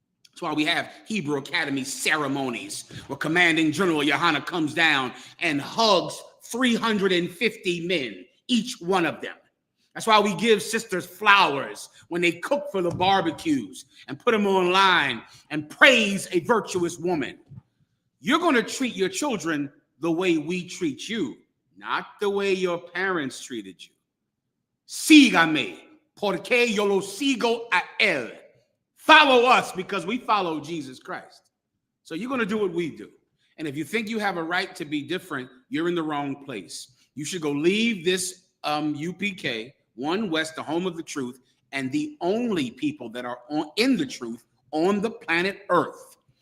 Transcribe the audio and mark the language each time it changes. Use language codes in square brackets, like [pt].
[en] That's why we have Hebrew Academy ceremonies where Commanding General YAHANNA comes down and hugs 350 men, each one of them. That's why we give sisters flowers when they cook for the barbecues and put them online and praise a virtuous woman. You're going to treat your children the way we treat you, not the way your parents treated you. [es] Sígame, porque yo lo sigo a él. [en] Follow us because we follow Jesus Christ. So you're going to do what we do. And if you think you have a right to be different, you're in the wrong place. You should go leave this UPK, One West, the home of the truth, and the only people that are in the truth on the planet Earth.